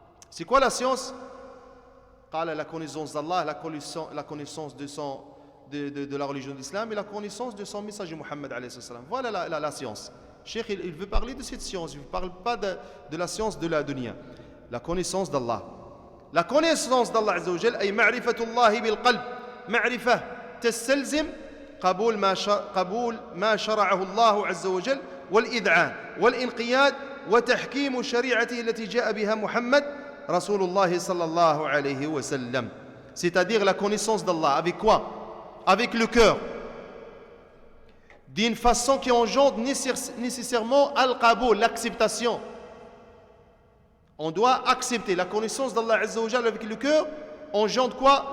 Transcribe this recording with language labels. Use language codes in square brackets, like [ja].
[fr] C'est quoi la science? Qala la connaissance d'Allah, la connaissance de la religion de l'islam et la connaissance de son messager Muhammad alayhi salam. Voilà la science. Cheikh, il veut parler de cette science. Il ne parle pas de la science de la dunya. La connaissance d'Allah. La connaissance d'Allah Azza wa Jal, [ar] ay ma'rifatullahi bil qalb. Ma'rifah tastalzim قبول ما شرعه الله عز وجل والإذعان والإنقياد وتحكيم شريعته التي جاء بها محمد رسول الله صلى الله عليه وسلم. [fr] C'est-à-dire la connaissance d'Allah. Avec quoi? Avec le cœur. D'une façon qui engendre nécessairement al-qaboul, l'acceptation. On doit accepter. La connaissance d'Allah Azza wa Jal avec le cœur engendre quoi?